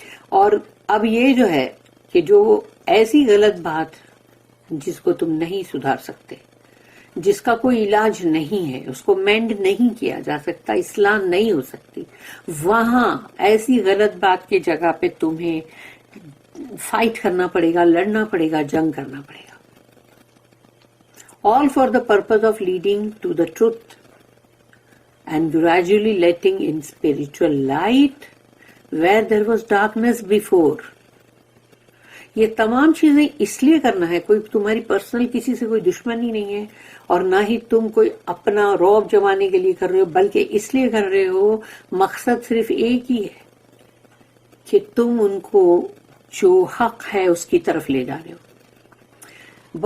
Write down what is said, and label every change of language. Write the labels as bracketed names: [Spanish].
[Urdu] اور اب یہ جو ہے کہ جو ایسی غلط بات جس کو تم نہیں سدھار سکتے، جس کا کوئی علاج نہیں ہے، اس کو مینڈ نہیں کیا جا سکتا، اصلاح نہیں ہو سکتی، وہاں ایسی غلط بات کی جگہ پہ تمہیں فائٹ کرنا پڑے گا، لڑنا پڑے گا، جنگ کرنا پڑے گا. [English] all for the purpose of leading to the truth and gradually letting in spiritual light where there was darkness before. [Urdu] یہ تمام چیزیں اس لیے کرنا ہے، کوئی تمہاری پرسنل کسی سے کوئی دشمنی نہیں ہے، اور نہ ہی تم کوئی اپنا رعب جمانے کے لیے کر رہے ہو، بلکہ اس لیے کر رہے ہو، مقصد صرف ایک ہی ہے کہ تم ان کو جو حق ہے اس کی طرف لے جا رہے ہو.